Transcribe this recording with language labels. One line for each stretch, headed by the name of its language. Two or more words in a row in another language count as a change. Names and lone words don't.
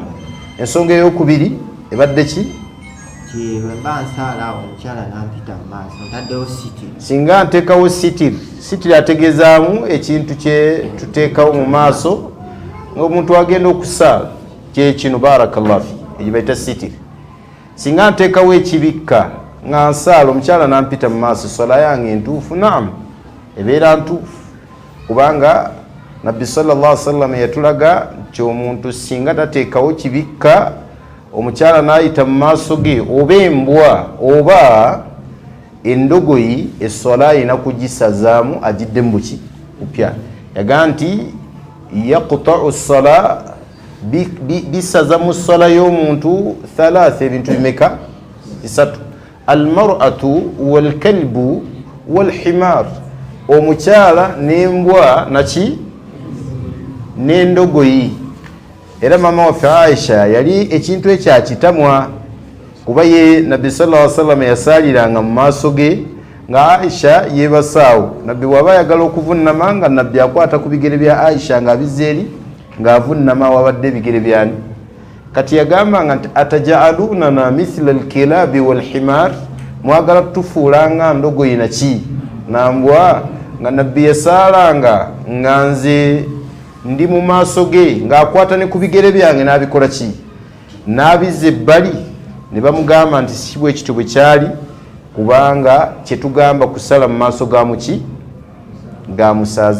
Ganda: Ensonga ey'okubiri ebadde ki? Singa nteekawo sitiri ategeezaamu ekintu kye tuteekawo mu maaso ng'omuntu agenda okusaala kyekino. Barakallahu fi, ekyo bayita sitiri. Singa nteekawo ekibikka nga nsaala omukyala nampita mu maaso, swala yange entuufu? Naam, ebeera ntuufu, kubanga nabbi
Arabic: صلى الله عليه وسلم
Ganda: yatulaga nti omuntu singa tateekawo kibikka omukyala n'ayita mu maaso ge, oba embwa oba endogoyi, esswala ayina kugisazaamu agiddemu buki? Kupya. Yagaa nti
Arabic: يقطع الصلاة,
Ganda: bisaza mu ssala y'omuntu thalatha, ebintu bimeka? 3.
Arabic: المرأة والكلب والحمار,
Ganda: omukyala n'embwa naki? N'endogoyi. Era mama waffe Aisha yali ekintu ekyakitamwa, kuba ye nabbi
Arabic: صلى الله عليه وسلم
Ganda: yasaaliranga mu maaso ge nga Aisha yeebasaawo. Nabbi bw'aba ayagala okuvunnama nga nabbi akwata ku bigere bya Aisha ng'abizza eri ng'avunnama wabadde ebigere byani. Kati yagambanga nti
Arabic: أتجعلوننا مثل الكلاب والحمار,
Ganda: mwagala tufuula nga ndogoyi naki nambwa nga nabbi yasaalanga nga nze ndi mu maaso ge ng'akwata ne ku bigere byange n'abikola ki n'abizza ebbali ne bamugamba nti si bwe kityo bwe kyali kubanga kyetugamba kusala mu maaso ga muki ga musaaze.